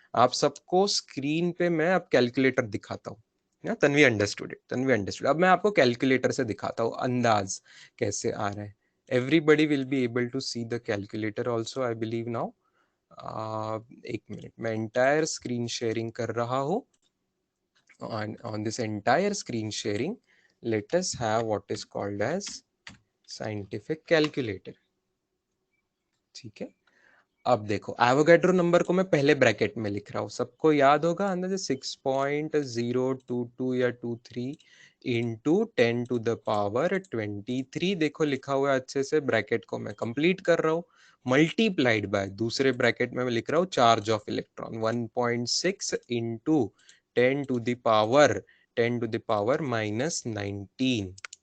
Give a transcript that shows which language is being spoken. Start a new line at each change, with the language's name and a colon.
Hindi: आप सबको स्क्रीन पे मैं अब कैलकुलेटर दिखाता हूँ ना।
English: Tanvi understood it, Tanvi understood.
Hindi: अब मैं आपको कैलकुलेटर से दिखाता हूँ अंदाज कैसे आ रहा है।
English: Everybody will be able to see the calculator also I believe now.
Hindi: एक मिनट, मैं एंटायर स्क्रीन शेयरिंग कर रहा हूँ।
English: on this entire screen sharing, let us have what is called as scientific calculator।
Hindi: ठीक है, अब देखो एवोगैड्रो नंबर को मैं पहले ब्रैकेट में लिख रहा हूँ, सबको याद होगा अंदर से 6.022 या 23 इंटू 10⁻23। देखो लिखा हुआ है अच्छे से, ब्रैकेट को मैं कंप्लीट कर रहा हूँ। मल्टीप्लाइड बाय दूसरे ब्रैकेट में मैं लिख रहा हूँ चार्ज ऑफ इलेक्ट्रॉन 1.6 इंटू 10⁻⁻⁻19।